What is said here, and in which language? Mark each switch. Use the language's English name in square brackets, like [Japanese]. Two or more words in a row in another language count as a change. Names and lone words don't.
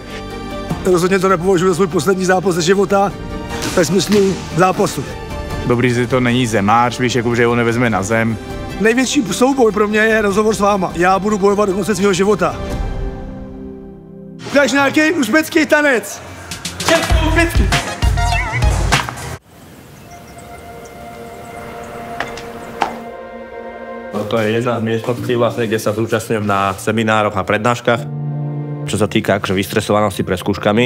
[Czech] Rozhodně to nepovažuji za svůj poslední zápas ze života, ve smyslu zápasu. Dobrý, že to není zemář, víš, jako, že ho nevezme na zem. Největší souboj pro mě je rozhovor s váma. Já budu bojovat do konce svého života. Ukáž nějaký uzbecký tanec. Uzbecký. [Slovak] To je jedna z miestností, vlastne, kde sa zúčastňujem na seminároch a prednáškach, čo sa týka akože vystresovanosti pred skúškami.